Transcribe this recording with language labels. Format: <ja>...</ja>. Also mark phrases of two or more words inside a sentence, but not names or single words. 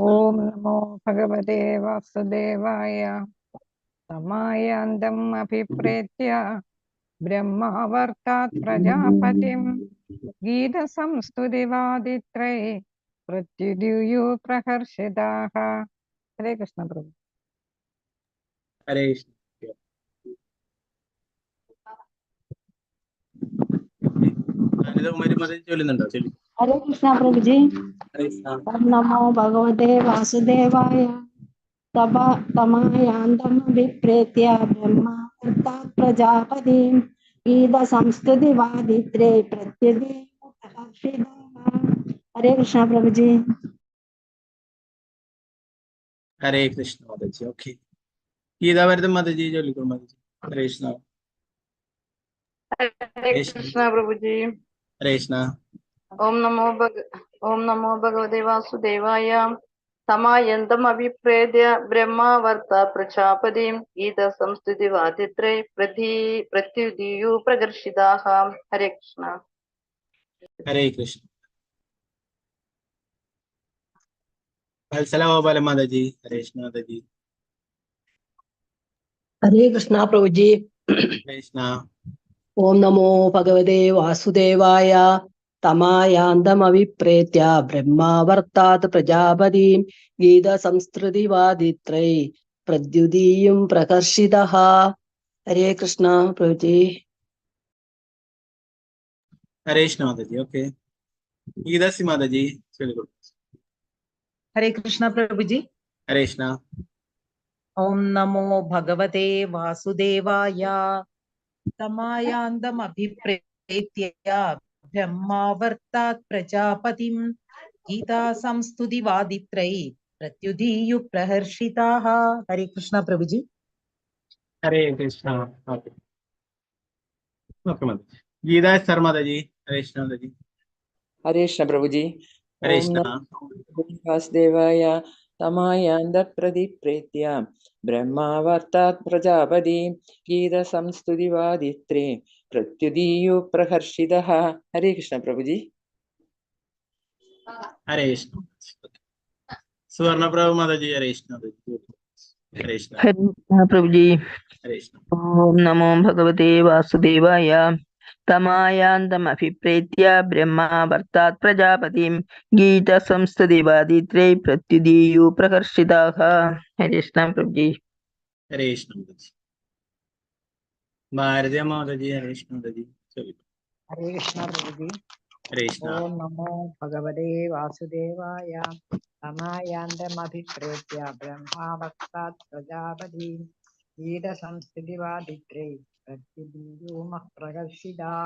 <sa>ഓം നമോ ഭഗവതേ വാസുദേവായ തമായാന്തം അഭിപ്രേത്യ ബ്രഹ്മാവർത്താത് പ്രജാപതിം ഗീതസംസ്തുതിവാദിത്രേ പ്രത്യുദീയോ പ്രഹർഷിതാഃ.</sa> <ml>ഹരേ കൃഷ്ണ പ്രഭു. ഹരേ കൃഷ്ണ. അനിതകുമാരി മാതാജി ചൊല്ലുന്നുണ്ടോ? ചൊല്ലി.</ml> <hi>हरे कृष्णा प्रभु जी।</hi> <ml>ഹരേ കൃഷ്ണ.</ml> <sa>ओम नमो भगवते वासुदेवाय तमायान्दमभिप्रेत्य ब्रह्मावर्तात् प्रजापतिं गीतसंस्तुतिवादित्रे प्रत्यदीयो प्रहर्षिताः।</sa> <hi>हरे कृष्णा प्रभु जी।</hi> <ml>ഹരേ കൃഷ്ണ മാതാജി. ഓക്കെ. ഗീതാഭരതം മാതാജി ചൊല്ലിക്കോളൂ മാതാജി. ഹരേ കൃഷ്ണ.</ml> <hi>हरे कृष्ण प्रभु जी।</hi> <ml>ഹരേ കൃഷ്ണ.</ml> <sa>ओम नमो भगवते वासुदेवाय तमायन्तम् अभिप्रेत्य ब्रह्मावर्तात् प्रजापतिं गीतसंस्तुतिवादित्रे प्रत्युदीयो प्रकर्षिताः।</sa> <hi>हरे कृष्ण.</hi> <ml>ഹരേ കൃഷ്ണ. വത്സല ഗോപാല മാതാജി. ഹരേ കൃഷ്ണ മാതാജി.</ml> <hi>हरे कृष्ण प्रभु जी।</hi> <ml>ഹരേ കൃഷ്ണ.</ml> <sa>ओम नमो भगवते वासुदेवाय तमायान्दमभिप्रेत्य ब्रह्मावर्तात् प्रजापतिं गीतसंस्तुतिवादित्रै प्रद्युदीयुं प्रकर्षितः।</sa> <hi>हरे कृष्ण प्रभु जी।</hi> <ml>ഹരേ കൃഷ്ണ മാതാജി. ഓക്കെ. ഗീതാസി മാതാജി ചൊല്ലിക്കോളൂ.</ml> <hi>हरे कृष्ण प्रभु जी।</hi> <ml>ഹരേ കൃഷ്ണ.</ml> <sa>ओम नमो भगवते वासुदेवाय तमायान्दमभिप्रेत्य ब्रह्मावर्तात् प्रजापतिं गीतासंस्तुतिवादित्रै प्रत्युदीयो प्रहर्षिताः।</sa> <hi>हरे कृष्ण प्रभु जी।</hi> <ml>ഹരേ കൃഷ്ണ. ഓക്കെ. ഓക്കെ മാതാജി. ഗീതാ സർ മാതാജി. ഹരേ കൃഷ്ണ മാതാജി.</ml> <hi>हरे कृष्ण प्रभु जी।</hi> <ml>ഹരേ</ml> <sa>ओम</sa> <ml>കൃഷ്ണ.</ml> <sa>नमो वासुदेवाय तमायान्दप्रतिप्रेत्य ब्रह्मावर्तात् प्रजापतिं गीतसंस्तुतिवादित्रे प्रत्युदीयो प्रहर्षितः।</sa> <hi>हरे कृष्ण प्रभु जी।</hi> <ml>ഹരേ കൃഷ്ണ. സുവർണപ്രഭ മാതാജി. ഹരേ കൃഷ്ണ മാതാജി. ഹരേ കൃഷ്ണ.</ml> <hi>प्रभु जी।</hi> <ml>ഹരേ കൃഷ്ണ.</ml> <sa>ओम नमो भगवते वासुदेवाय तमायान्दमभिप्रेत्य ब्रह्मावर्तात् प्रजापतिं गीतसंस्तुतिवादित्रे प्रत्युदीयो प्रकर्षिताः।</sa> <hi>हरे कृष्ण प्रभु जी।</hi> <ml>ഹരേ കൃഷ്ണ മാതാജി. ഭാരതീയ മാതാജി. ഹരേ കൃഷ്ണ മാതാജി. ചൊല്ലിക്കോളൂ. ഹരേ കൃഷ്ണ പ്രഭു ജി. ഹരേ കൃഷ്ണ.</ml> <sa>ഓം നമോ ഭഗവതേ വാസുദേവായ തമായാന്തമഭിപ്രേത്യ ബ്രഹ്മാവർത്താത് പ്രജാപതിം ഗീതസംസ്തുതിവാദിത്രേ പ്രത്യുദീയോ പ്രകർഷിതാഃ.</sa>